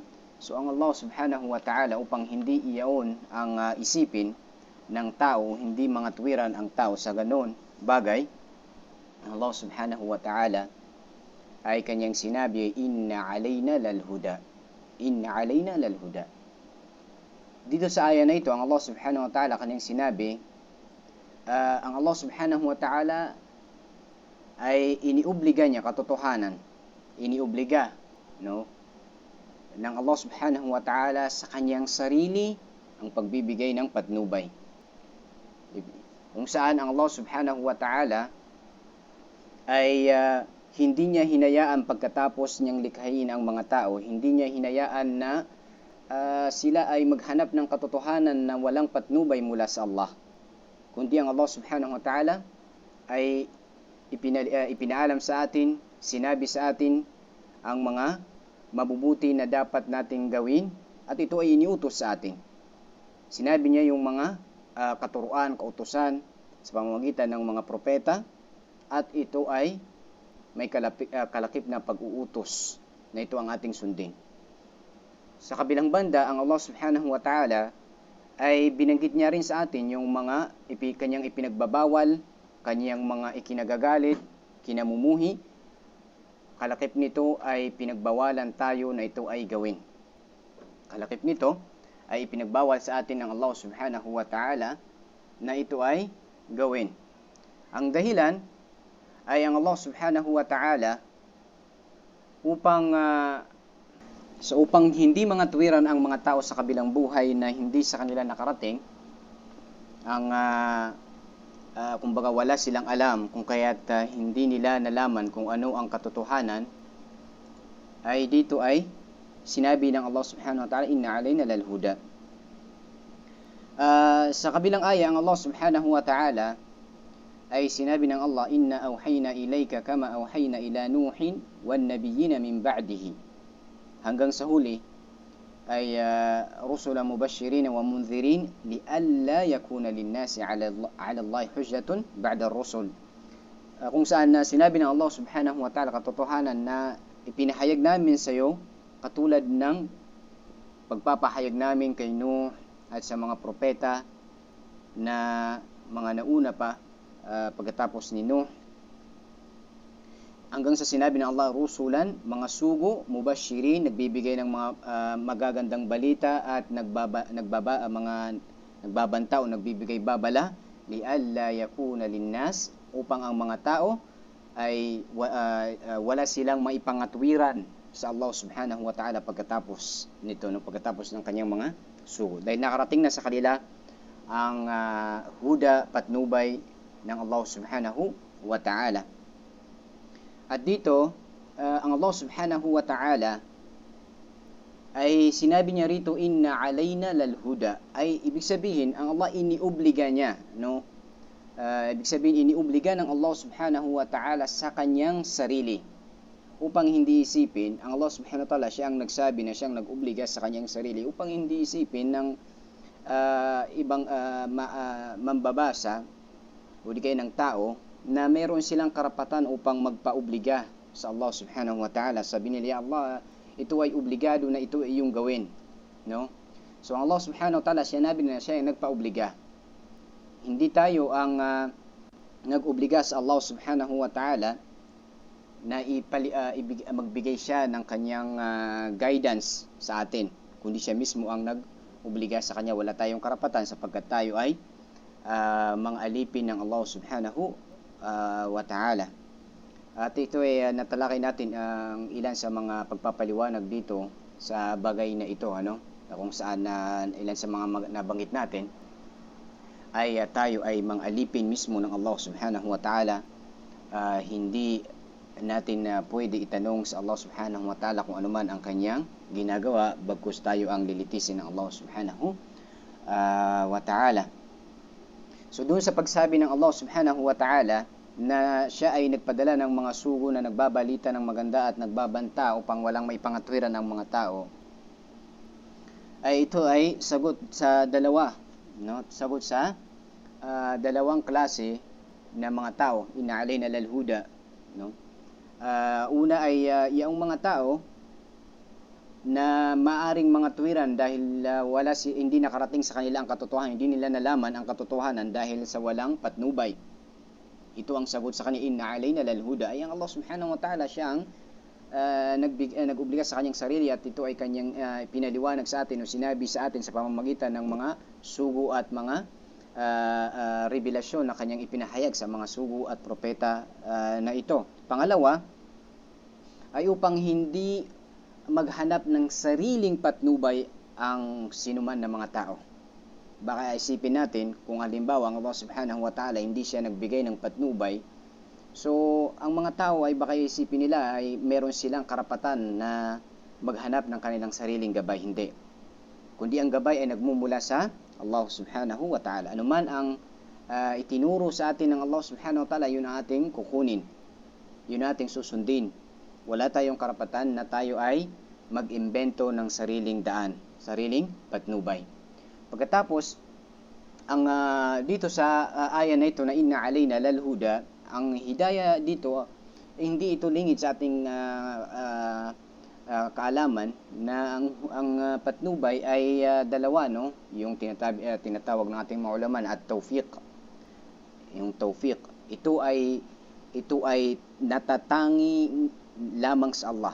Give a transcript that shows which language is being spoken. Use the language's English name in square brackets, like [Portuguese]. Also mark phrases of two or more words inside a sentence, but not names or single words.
[Filipino] So ang [Arabic] الله سبحانه وتعالى, [Filipino] upang hindi iyaon ang isipin ng tao, hindi mga tuwiran ang tao sa ganon bagay, ang [Arabic] الله سبحانه وتعالى [Filipino] ay kanyang sinabi, [Arabic] إن علينا للهدى. إن علينا للهدى. [Filipino] Dito sa aya na ito, ang [Arabic] الله سبحانه وتعالى [Filipino] kanyang sinabi, ang [Arabic] الله سبحانه وتعالى [Filipino] ay iniubliga niya katotohanan, iniubliga, no, ng [Arabic] الله سبحانه وتعالى [Filipino] sa kanyang sarili ang pagbibigay ng patnubay, kung saan ang [Arabic] الله سبحانه وتعالى [Filipino] ay hindi niya hinayaan pagkatapos niyang likhain ang mga tao, hindi niya hinayaan na sila ay maghanap ng katotohanan na walang patnubay mula sa Allah, kundi ang [Arabic] الله سبحانه وتعالى [Filipino] ay ipinaalam sa atin, sinabi sa atin ang mga mabubuti na dapat nating gawin, at ito ay iniutos sa atin. Sinabi niya yung mga katuruan, kautusan sa pamamagitan ng mga propeta, at ito ay may kalakip na pag-uutos na ito ang ating sundin. Sa kabilang banda, ang [Arabic] الله سبحانه وتعالى [Filipino] ay binanggit niya rin sa atin yung mga kanyang ipinagbabawal, kanyang mga ikinagagalit, kinamumuhi. Kalakip nito ay pinagbawalan tayo na ito ay gawin. kalakip nito ay ipinagbawal sa atin ng [Arabic] الله سبحانه وتعالى [Filipino] na ito ay gawin. Ang dahilan ay ang [Arabic] الله سبحانه وتعالى [Filipino] upang hindi mga tuwiran ang mga tao sa kabilang buhay na hindi sa kanila nakarating, kumbaga wala silang alam kung kaya't hindi nila nalaman kung ano ang katotohanan, ay dito ay sinabi ng [Arabic] الله سبحانه وتعالى, إن علينا للهدى. [Filipino] Sa kabilang aya, ang [Arabic] الله سبحانه وتعالى [Filipino] ay sinabi ng Allah, [Arabic] إنا أوحينا إليك كما أوحينا إلى نوح والنبيين من بعده. [Filipino] Hanggang sa huli ay [Arabic] رسلا مبشرين ومنذرين لئلا يكون للناس على الله حجة بعد الرسل. [Filipino] Kung saan sinabi ng [Arabic] الله سبحانه وتعالى [Filipino] katotohanan na ipinahayag namin sa iyo katulad ng pagpapahayag namin kay Nuh at sa mga propeta na mga nauna pa pagkatapos ni Nuh, hanggang sa sinabi ng Allah, rusulan, mga sugo, mubashirin, nagbibigay ng mga magagandang balita at nagbabanta o nagbibigay babala, [Arabic] لئلا يكون للناس, [Filipino] upang ang mga tao ay wala silang maipangatwiran sa [Arabic] الله سبحانه وتعالى [Filipino] pagkatapos nito, pagkatapos ng kanyang mga sugo. Dahil nakarating na sa kanila ang huda, patnubay ng [Arabic] الله سبحانه وتعالى. [Filipino] At dito, ang [Arabic] الله سبحانه وتعالى [Filipino] ay sinabi niya rito, [Arabic] إن علينا للهدى, [Filipino] ay ibig sabihin ang Allah iniubliga niya, no? Ibig sabihin iniubliga ng [Arabic] الله سبحانه وتعالى [Filipino] sa kanyang sarili, upang hindi isipin, ang [Arabic] الله سبحانه وتعالى [Filipino] siyang nagsabi na siyang nag-obliga sa kanyang sarili, upang hindi isipin ng ibang mambabasa o di kayo ng tao na meron silang karapatan upang magpaobliga sa [Arabic] الله سبحانه وتعالى. [Filipino] Sabi nila, Allah, ito ay obligado na ito ay iyong gawin, no? So ang [Arabic] الله سبحانه وتعالى, [Filipino] sinabi na siya ay nagpaobliga. Hindi tayo ang nag-obliga sa [Arabic] الله سبحانه وتعالى [Filipino] na magbigay siya ng kanyang guidance sa atin, kundi siya mismo ang nag-obliga sa kanya. Wala tayong karapatan sapagkat tayo ay mga alipin ng [Arabic] الله سبحانه وتعالى. [Filipino] At ito ay natalakay natin ang ilan sa mga pagpapaliwanag dito sa bagay na ito, ano? Kung saan ilan sa mga nabanggit natin ay tayo ay mga alipin mismo ng [Arabic] الله سبحانه وتعالى. [Filipino] Hindi natin pwede itanong sa [Arabic] الله سبحانه وتعالى [Filipino] kung ano man ang kanyang ginagawa, bagkus tayo ang lilitisin ng [Arabic] الله سبحانه وتعالى. [Filipino] So doon sa pagsabi ng [Arabic] الله سبحانه وتعالى [Filipino] na siya ay nagpadala ng mga sugo na nagbabalita ng maganda at nagbabanta upang walang maipangatwiran ng mga tao, ay ito ay sagot sa dalawa, no? Sagot sa dalawang klase na mga tao, [Arabic] إن علينا للهدى, [Filipino] no? Una ay yung mga tao na maaring mga tuwiran dahil hindi nakarating sa kanila ang katotohanan, hindi nila nalaman ang katotohanan dahil sa walang patnubay. Ito ang sagot sa kanila, [Arabic] إن علينا للهدى, [Filipino] ay ang [Arabic] الله سبحانه وتعالى [Filipino] siyang nag-obliga sa kanyang sarili, at ito ay kanyang pinaliwanag sa atin o sinabi sa atin sa pamamagitan ng mga sugo at mga revelasyon na kanyang ipinahayag sa mga sugo at propeta na ito. Pangalawa ay upang hindi maghanap ng sariling patnubay ang sinuman ng mga tao. Baka isipin natin kung halimbawa ang [Arabic] الله سبحانه وتعالى [Filipino] hindi siya nagbigay ng patnubay, so ang mga tao ay baka isipin nila ay meron silang karapatan na maghanap ng kanilang sariling gabay. Hindi. Kundi ang gabay ay nagmumula sa [Arabic] الله سبحانه وتعالى. [Filipino] Ano man ang itinuro sa atin ng [Arabic] الله سبحانه وتعالى, [Filipino] yun ang ating kukunin, yun ang ating susundin. Wala tayong karapatan na tayo ay mag-imbento ng sariling daan, sariling patnubay. Pagkatapos, ang dito sa aya na ito na [Arabic] إن علينا للهدى, [Filipino] ang hidayah dito, hindi ito lingid sa ating kaalaman na ang patnubay ay dalawa, no? Yung tinatawag ng ating mga ulama at tawfiq. Yung tawfiq, ito ay natatangi lamang sa Allah.